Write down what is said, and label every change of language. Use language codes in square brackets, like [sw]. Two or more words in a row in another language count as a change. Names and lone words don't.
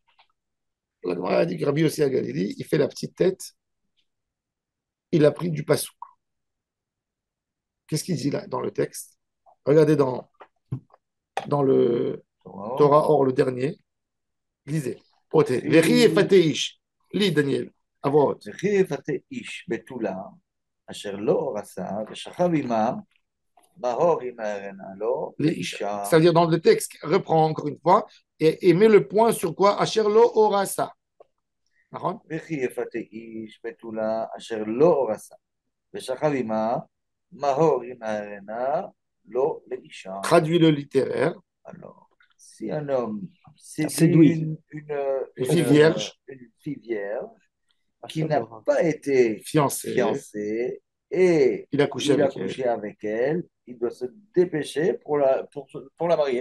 [fr] La Gemara a dit que Rabbi Yossi à Galilée, il fait la petite tête, il a pris du pasouk. Qu'est-ce qu'il dit là dans le texte? Regardez dans le Torah Or, le dernier. Lisez. Ote. [he] וכי יפתה איש. [fr] Lis, Daniel. À voix haute. [he] וכי יפתה איש בתולה, אשר לא רצה, ושכב עמם, בהור ימהרנה לו, לאישה. [fr] Ça veut dire dans le texte, reprends encore une fois, et mets le point sur quoi? [he] אשר לא אורסה. נכון? וכי יפתה איש בתולה, אשר לא רצה, ושכב עמה, בהור ימהרנה לו, לאישה. [fr] Traduis le littéraire. Alors, si un homme séduit Séduit. Une fille vierge. une fille vierge qui [he] Achel [fr] n'a [he] לא ארסה. [fr] pas été Fiancé, fiancée et il a couché il a avec elle. couché avec elle, il doit se dépêcher pour la marier,